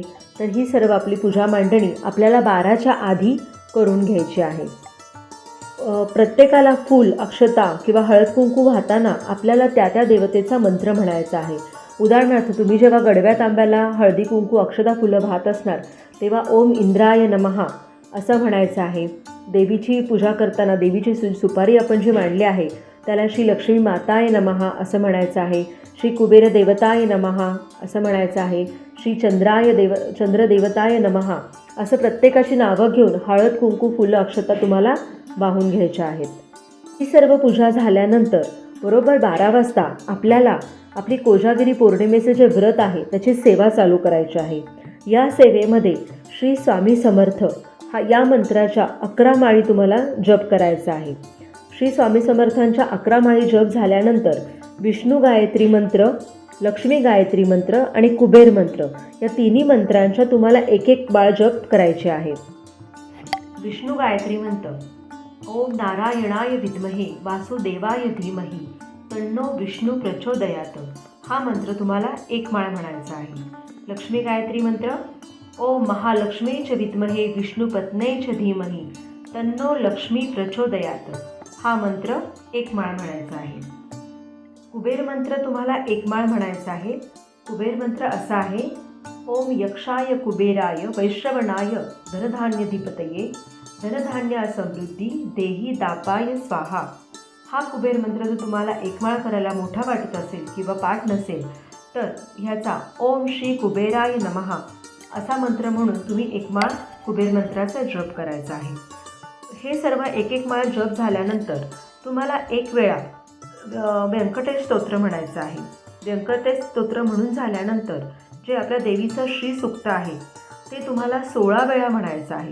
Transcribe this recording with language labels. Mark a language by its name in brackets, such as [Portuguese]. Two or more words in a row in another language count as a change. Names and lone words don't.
[Marathi] तर ही सर्व आपली पूजा मांडणी आपल्याला 12च्या आधी करून घ्यायची आहे. प्रत्येकाला फूल, अक्षता किंवा हळद कुंकू वाहताना आपल्याला त्या देवतेचा मंत्र म्हणायचा आहे. उदाहरणार्थ तुम्ही जेव्हा गडव्या तांब्याला हळदी कुंकू, अक्षता, फुलं वाहत असणार तेव्हा [Sanskrit] ओम इंद्राय नमः [Marathi] असं म्हणायचं आहे. देवीची पूजा करताना देवीची सुपारी आपण जी मांडली आहे त्याला [Sanskrit] श्री लक्ष्मी माताय नमः [Marathi] असं म्हणायचं आहे. [Sanskrit] श्री कुबेर देवताय नमः [Marathi] असं म्हणायचं आहे. [Sanskrit] श्री चंद्रदेवताय नमः [Marathi] असं प्रत्येकाची नावं घेऊन हळद कुंकू, फुलं, अक्षता तुम्हाला वाहून घ्यायच्या आहेत. ही सर्व पूजा झाल्यानंतर बरोबर 12 वाजता आपल्याला आपली कोजागिरी पौर्णिमेचे जे व्रत आहे त्याची सेवा चालू करायची आहे. या सेवेमध्ये श्री स्वामी समर्थ या मंत्राच्या 11 माळी तुम्हाला जप करायचा आहे. श्री स्वामी समर्थांच्या 11 माळी जप झाल्यानंतर विष्णू गायत्री मंत्र, लक्ष्मी गायत्री मंत्र आणि कुबेर मंत्र या तिन्ही मंत्रांच्या तुम्हाला एक माळ जप करायचे आहे. विष्णू गायत्री मंत्र [Sanskrit] ओम नारायणाय विद्महे वासुदेवाय धीमहि तन्नो विष्णू प्रचोदयात [Marathi] हा मंत्र तुम्हाला 1 माळ म्हणायचा आहे. लक्ष्मी गायत्री मंत्र [Sanskrit] ओम महालक्ष्मी च विद्महे विष्णुपत्ने च धीमहि तन्नो लक्ष्मी प्रचोदयात [Marathi] हा मंत्र 1 माळ म्हणायचा आहे. कुबेर मंत्र तुम्हाला 1 माळ म्हणायचा आहे. कुबेर मंत्र असा आहे [Sanskrit] ओम यक्षाय कुबेराय वैश्रवणाय धनधान्यधिपतये धनधान्य समृद्धी देही दापाय स्वाहा [Marathi] हा कुबेर मंत्र जर तुम्हाला 1 माळ करायला मोठा वाटत असेल किंवा पाठ नसेल तर ह्याचा [Sanskrit] ओम श्री कुबेराय नमः [Marathi] असा मंत्र म्हणून तुम्ही 1 माळ कुबेर मंत्राचा जप करायचा आहे. हे सर्व 1 माळ जप झाल्यानंतर तुम्हाला 1 वेळा व्यंकटेश स्तोत्र म्हणायचं आहे. व्यंकटेश स्तोत्र म्हणून झाल्यानंतर जे आपल्या देवीचं श्री सूक्त आहे ते तुम्हाला 16 वेळा म्हणायचं आहे.